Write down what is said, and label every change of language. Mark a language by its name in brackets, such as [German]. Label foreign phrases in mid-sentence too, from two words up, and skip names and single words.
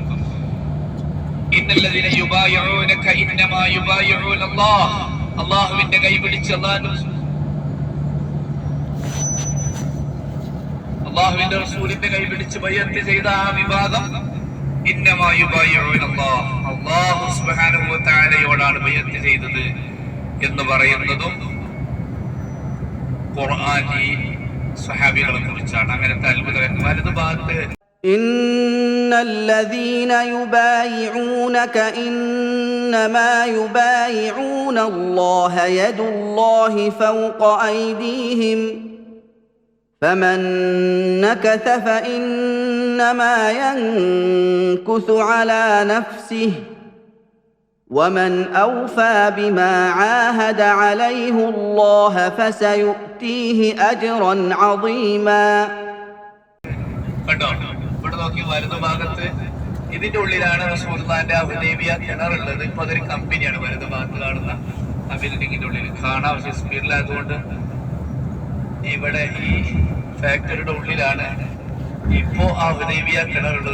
[Arabic] إن الذين يبايعونك إنما يبايعون الله, [Malayalam] അല്ലാഹുവിന്റെ കൈപിടിച്ച് അല്ലാഹുവിന്റെ റസൂലിന്റെ കൈപിടിച്ച് ബൈഅത്ത് ചെയ്ത ആ വിഭാഗം [Arabic] إنما يبايعون الله, الله سبحانه وتعالى [Malayalam] ബൈഅത്ത് ചെയ്തത് എന്ന് പറയുന്നതും ഖുർആനി സ്വഹാബികളെ കുറിച്ചാണ്. അങ്ങനത്തെ അത്ഭുത വലതുഭാഗത്ത് [Arabic] إن الذين يبايعونك إنما يبايعون الله يد الله فوق أيديهم فمن نكث فإنما ينكث على نفسه ومن أوفى بما عاهد عليه الله فسيؤتيه أجرا عظيما. [Malayalam] കണ്ടോ, ഇവിടെ നോക്കി വലതുഭാഗത്ത് ഇതിന്റെ ഉള്ളിലാണ് റസൂലുള്ളാഹിന്റെ ഹുദൈബിയ കിണറുള്ളത്. ഇപ്പൊ അതൊരു കമ്പനിയാണ് വലതുഭാഗത്ത് കാണുന്ന ആ ബിൽഡിങ്ങിന്റെ ഉള്ളിൽ കാണാം. പക്ഷെ സ്പീഡിലായതുകൊണ്ട് ഇവിടെ ഈ ഫാക്ടറിയുടെ ഉള്ളിലാണ് ഇപ്പോ ആ ഹുദൈബിയ കിണറുള്ളത്.